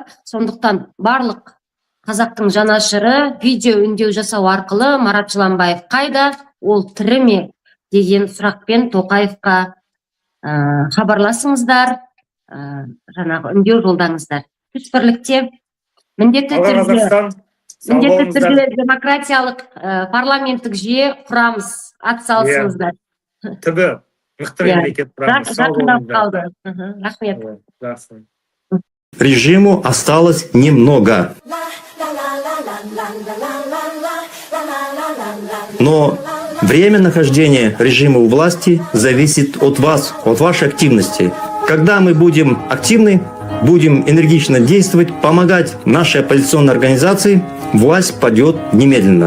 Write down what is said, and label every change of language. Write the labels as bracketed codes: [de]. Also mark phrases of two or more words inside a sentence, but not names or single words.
[kk] Сондықтан барлық қазақтың жанашыры видео үндеу жасау арқылы Марат Жыланбаев қайда, ол тірі ме деген сұрақпен Тоқаевқа хабарласыңыздар, жаңағы үндеу жолдаңыздар. Күш бірлікте міндетті түрде демократиялық парламенттік жүйе құрамыз, атсалысыңыздар. Түбі мықты мемлекет құрамыз. Жақындап қалды. Рахмет. [ru] Режиму осталось немного. Но время нахождения режима у власти зависит от вас, от вашей активности. Когда мы будем активны, будем энергично действовать, помогать нашей оппозиционной организации, власть падет немедленно.